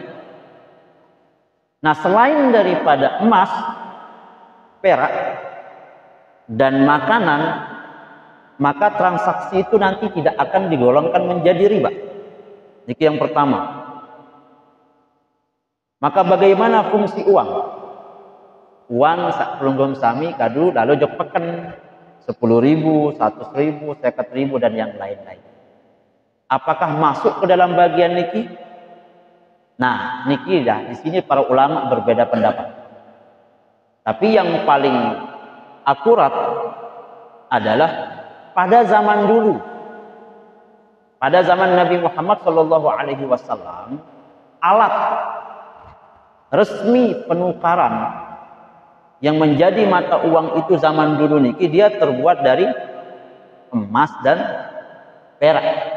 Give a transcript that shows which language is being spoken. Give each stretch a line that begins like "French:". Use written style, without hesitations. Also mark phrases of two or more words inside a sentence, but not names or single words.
Indonesian: Nah, selain daripada emas, perak, dan makanan, maka transaksi itu nanti tidak akan digolongkan menjadi riba. Niki yang pertama. Maka bagaimana fungsi uang?
Sasak: Uang pelunggum sami kadu lalu jok peken 10.000, 100.000, 50.000
Indonesian: dan yang lain-lain. Apakah masuk ke dalam bagian niki? Nah, niki dah di sini para ulama berbeda pendapat. Tapi yang paling akurat adalah pada zaman dulu, pada zaman Nabi Muhammad SAW, alat resmi penukaran yang menjadi mata uang itu zaman dulu niki dia terbuat dari emas dan perak.